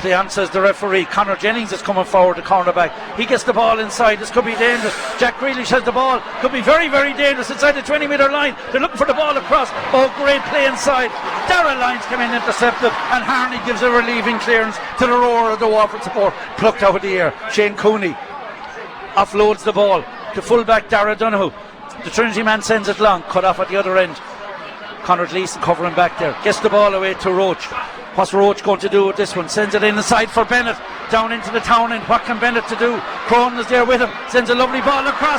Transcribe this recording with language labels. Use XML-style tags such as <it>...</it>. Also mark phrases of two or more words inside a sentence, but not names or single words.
<en>Play on, says the referee. Conor Jennings is coming forward, the cornerback. He gets the ball inside. This could be dangerous. Jack Grealish has the ball. Could be very, very dangerous inside the 20-metre line. They're looking for the ball across. Oh, great play inside. Darragh Lyons came in, intercepted, and Harney gives a relieving clearance to the roar of the Waterford support. Plucked out of the air. Shane Cooney offloads the ball to fullback Darragh Donoghue. The Trinity man sends it long. Cut off at the other end. Conor Gleeson covering back there. Gets the ball away to Roche. What's Roche going to do with this one? Sends it inside for Bennett. Down into the town end. What can Bennett to do? Curran is there with him. Sends a lovely ball across.</en>